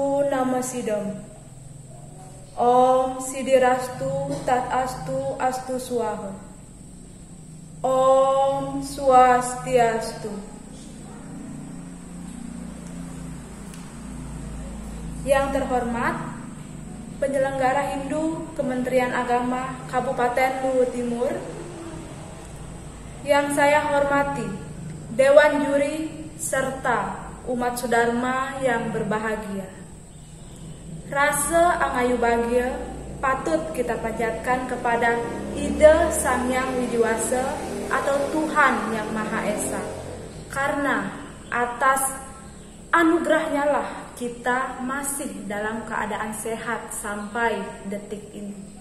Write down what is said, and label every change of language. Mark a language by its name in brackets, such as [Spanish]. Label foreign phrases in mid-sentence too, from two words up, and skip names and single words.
[Sanskrit] Nama Sidam. Om Sidirastu Tat Astu Astu Swaha. Om Swastiastu. [Indonesian] Yang terhormat penyelenggara Hindu Kementerian Agama Kabupaten Luwu Timur, yang saya hormati Dewan Juri serta umat Sudharma yang berbahagia. Rasa angayu bahagia patut kita panjatkan kepada Ida Sang Hyang Widiwasa atau Tuhan Yang Maha Esa, karena atas anugerahnya lah kita masih dalam keadaan sehat sampai detik ini.